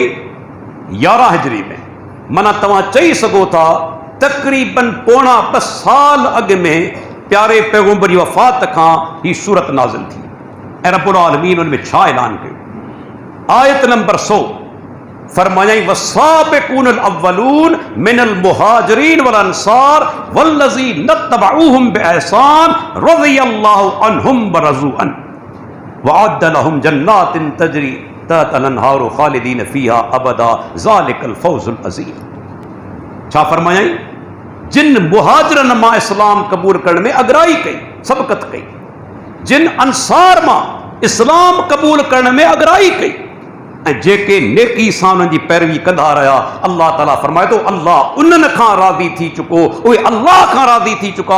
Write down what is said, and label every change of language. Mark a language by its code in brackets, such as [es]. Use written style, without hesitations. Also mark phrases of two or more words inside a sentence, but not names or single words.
[sd] 11 हिजरी में। माना तव्हां चई सघो था तक़रीबन पौणा 2 साल अॻु में प्यारे पैगंबर जी वफ़ात खां ही सूरत नाज़िल थी। ऐं रब्बुल आलमीन उन में छा ऐलान कयो? आयत नंबर 100 फरमायाई, [ar] والسابقون الأولون من المهاجرين والأنصار والذين اتبعوهم بإحسان رضي الله عنهم ورضوا عن وأعد لهم جنات تجري تحت الأنهار خالدين فيها أبدا ذلك الفوز العظيم. [sd] छा फरमायाई? जिन मुहाजिरन मां इस्लाम क़बूल करण में अगराई कई, सबक़त कई, जिन अंसार मां इस्लाम क़बूल करण में अगराई कई ऐं जेके नेकी सां उन्हनि जी पैरवी कंदा रहिया, अल्लाह ताला फरमाए थो अल्लाह उन्हनि खां राज़ी थी चुको, उहे अल्लाह खां राज़ी थी चुका।